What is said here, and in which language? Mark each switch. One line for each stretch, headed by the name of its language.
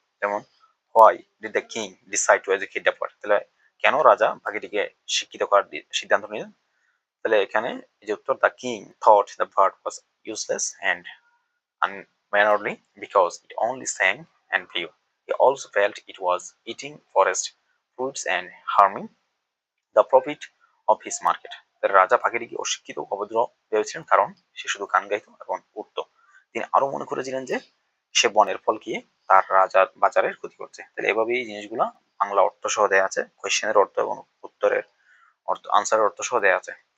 English: যেমন why did the king decide to educate the bird,
Bangla: তাহলে কেন রাজা পাখিটিকে শিক্ষিত করার সিদ্ধান্ত নিলেন। তাহলে এখানে এই যে উত্তর,
English: The king thought the bird was useless and unmannerly because it only sang and flew. He also felt it was eating forest fruits and harming the profit of his market.
Bangla: রাজা পাখিটিকে অশিক্ষিত অভদ্র ভেবেছিলেন কারণ সে শুধু গান গাইত এবং উঠত। তিনি আরো মনে করেছিলেন যে সে বনের ফল খেয়ে তার রাজার বাজারের ক্ষতি করছে। তাহলে এভাবেই এই জিনিসগুলো বাংলা অর্থ সহ দেওয়া আছে, কোয়েশ্চেনের অর্থ এবং উত্তরের অর্থ, আনসারের অর্থ সহ দেওয়া আছে।